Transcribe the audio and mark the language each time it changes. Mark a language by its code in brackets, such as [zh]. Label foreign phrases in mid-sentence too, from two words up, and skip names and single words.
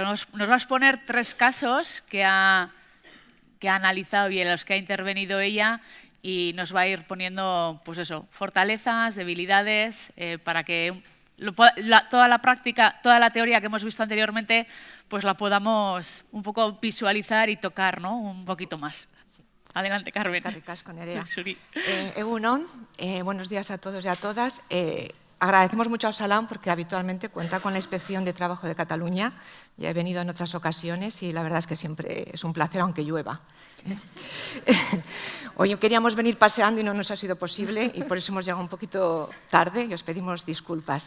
[es] Nos va a exponer 3 casos que ha analizado y en los que ha intervenido ella y nos va a ir poniendo, pues eso, fortalezas, debilidades, para que toda la práctica, toda la teoría que hemos visto anteriormente, pues la podamos un poco visualizar y tocar, ¿no? Un poquito más. Adelante, Carmen. [eu] Eskerrik asko, Nerea. Egun on, [es] buenos días a todos y a todas. Agradecemos mucho a Osalan porque habitualmente cuenta con la Inspección de Trabajo de Cataluña. Ya he venido en otras ocasiones y la verdad es que siempre es un placer, aunque llueva. Hoy queríamos venir paseando y no nos ha sido posible y por eso hemos llegado un poquito tarde y os pedimos disculpas.